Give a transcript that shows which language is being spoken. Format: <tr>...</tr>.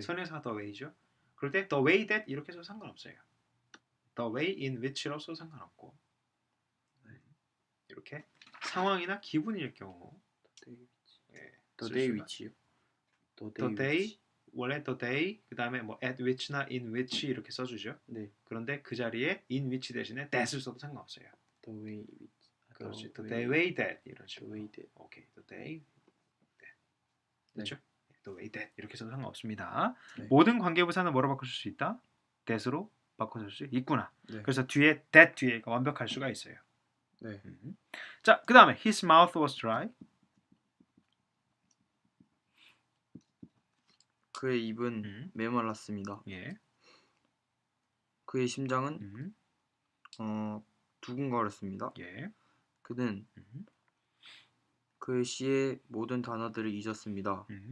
<ko>선행사가 the way죠. 그럴 때 the way that 이렇게 해서 상관없어요. the way in which 로 써도 상관없고 이렇게 상황이나 기분일 경우 예,</ko> <en>the</en> <ko>쓸</ko> <en>day</en> <ko>수가-</ko> <en>which요. the day 원래 the day 그 다음에 뭐 at which나 in which 이렇게 써주죠.</en> <ko>네. 그런데 그 자리에 in which 대신에 that을 써도 상관없어요.</ko> <en>the way which.</en> <ko>그렇지.</ko> <en>the way that 이런 식으로. the way that. 오케이. the day that.</en> <ko>네. 그렇죠? the way that 이렇게 써도 상관없습니다. 네. 모든 관계부사는 뭐로 바꿀 수 있다? that으로 바꿔줄 수 있구나. 네. 그래서 뒤에 that 뒤에가 완벽할 수가 있어요. 네.</ko> <en>자, 그 다음에 his mouth was dry.</en> <ko>그의 입은 메말랐습니다. 예. 그의 심장은 두근거렸습니다. 예. 그는 그의 시의 모든 단어들을 잊었습니다.</ko>